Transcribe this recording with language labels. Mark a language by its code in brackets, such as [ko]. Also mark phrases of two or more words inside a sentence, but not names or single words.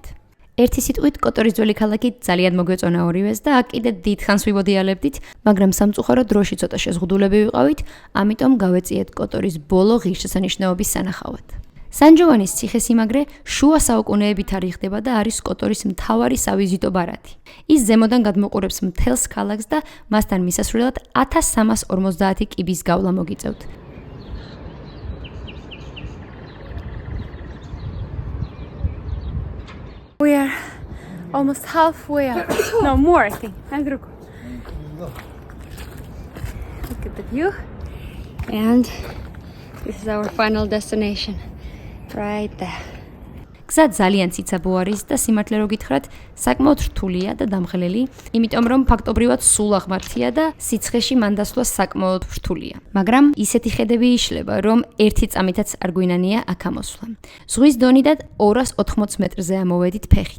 [ka] ერთი სიტყვით, კოტორის ძველი ქალაქი ძალიან მოგვეწონა ორივეს და აქ კიდე დიდხანს ვიმოდიალებდით, მაგრამ სამწუხარო დროში ცოტა შეზღუდულები ვიყავით, ამიტომ გავეციეთ კოტორის ბოლო ღირსშესანიშნაობის სანახავად. სან-ჯოვანის ციხესიმაგრე შუა საუკუნეებით არიხდება და არის კოტორის მთავარი სავიზიტო ბარათი. ის ზემოდან გადმოყურებს მთელს ქალაქს და მასთან მისასვლელად 1350 კიბის გავლა მოგიწევთ. [en] We are almost halfway up. No, more, I think. Look at the view. And this is our final destination. Right there. [ka] გზა ძალიან ციცაბო არის და სიმართლე რო გითხრათ, საკმაოდ რთულია და დამღლელი, იმიტომ რომ ფაქტობრივად სულ აღმართია და სიცხეში მან დასვლა საკმაოდ რთულია. მაგრამ ისეთი ხედები იშლება, რომ ერთი წამითაც არ გვინანია აქ ამოსვლა. ზღვის დონიდან 280 მეტრზე ამოვედით ფეხით.